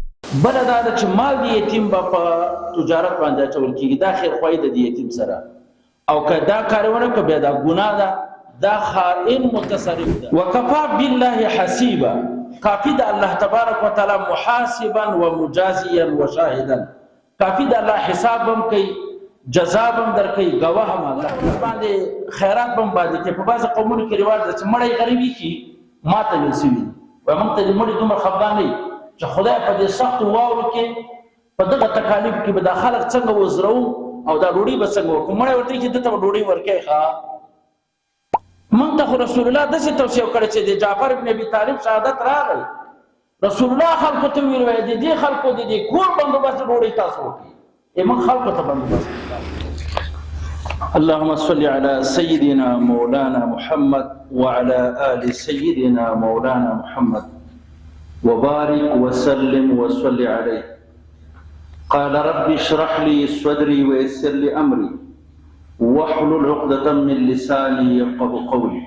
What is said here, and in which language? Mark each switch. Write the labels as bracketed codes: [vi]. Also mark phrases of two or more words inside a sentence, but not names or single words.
[ps] بل دا ده چې مال د یتیم به په تجارت باندې اچول کېږي، دا خیر خواهي ده د یتیم سره، او که دا کار ونه کړه بیا دا ګناه ده، دا خائن متصرف ده. [ar] وکفا بالله حسیبا، [ps] کافی ده [ar] الله تبارک وتعالی محاسبا و مجازیا و شاهدا، [ps] کافی ده الله حساب هم کوي، جزا هم درکوي، گواه هم الله باندې خیرات هم باندې کې. په بعض قومونو کې رواج ده چې مړی غریبي کې ماته ویل سوي وایي موږ ته د مړي دومره خفګان نه وي چې خدای په دې سختو واورو کې په دغه تکالیف کې به دا خلک څنګه وزرو او دا ډوډۍ به څنګه ورکړو. مړی ورته چې دته به ډوډۍ ورکوي. ښه موږ ته خو رسول الله داسې توصیه وکړه چې د جعفر بن ابي طالب شهادت راغی، رسول الله خلکو ته ویل وایي د دې خلکو د دې کور بندوبست ډوډۍ تاسو وکړئ. موږ خلکو ته بندوبست [ar] اللهم صل على سيدنا مولانا محمد وعلى آل سيدنا مولانا محمد وبارك وسلم وصل عليه. قال رب اشرح لي صدري ويسر لي أمري واحلل عقدة من لساني يفقهوا قولي.